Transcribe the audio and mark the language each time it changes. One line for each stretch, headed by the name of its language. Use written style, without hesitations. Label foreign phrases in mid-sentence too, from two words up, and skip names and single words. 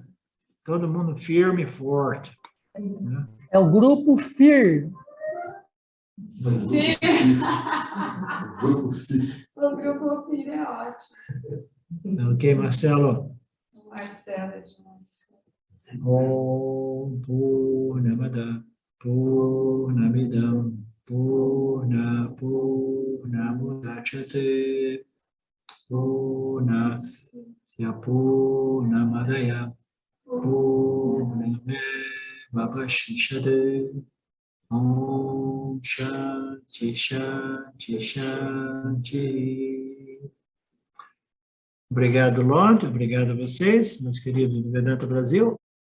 Portuguese: Todo mundo firme e forte. Né? É o grupo FIR. Grupo FIR. O grupo FIR é ótimo. Ok, Marcelo? Marcelo é demais.
Sanskrit: ॐ पूर्णमदः पूर्णमिदं पूर्णमुदच्यते पूर्णस्य पूर्णमादाय पूर्णमेवावशिष्यते ॐ शान्ति शान्ति शान्ति.
Portuguese: Obrigado, Lorde. Obrigado a vocês, meus queridos do Vedanta Brasil.